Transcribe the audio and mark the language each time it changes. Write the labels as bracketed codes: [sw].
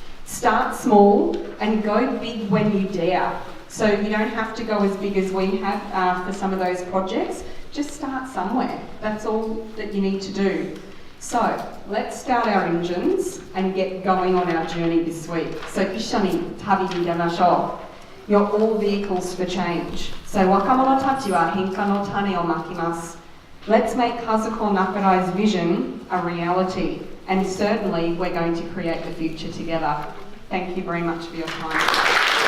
[en] Start small and go big when you dare. So you don't have to go as big as we have for some of those projects. Just start somewhere. That's all that you need to do. So let's start our engines and get going on our journey this week. [ja] So 一緒に旅に出ましょう。 [en] You're all vehicles for change. [ja] So 若者たちは変化の種をまきます。 [en] Let's make Kazuko Nakarai's vision a reality. And certainly we're going to create the future together. Thank you very much for your time.